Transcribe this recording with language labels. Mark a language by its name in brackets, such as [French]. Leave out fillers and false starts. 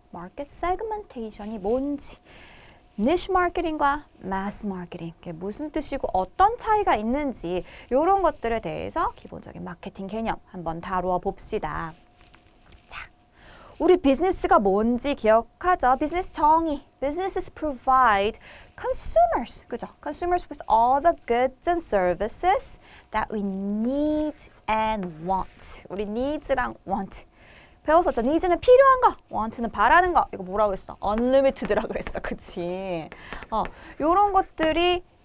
[Korean] 마켓 세그멘테이션이 뭔지. 니쉬 마케팅과 마스 마케팅, 그게 무슨 뜻이고 어떤 차이가 있는지 이런 것들에 대해서 기본적인 마케팅 개념 한번 다루어 봅시다. 자, 우리 비즈니스가 뭔지 기억하죠? 비즈니스 정의. [English] Businesses provide consumers, [Korean] 그죠? [English] Consumers with all the goods and services that we need and want. [Korean] 우리 needs랑 want. 배웠었죠. needs는 필요한 거, want는 바라는 거. 이거 뭐라 그랬어? unlimited라 그랬어. 그치? 요런 것들을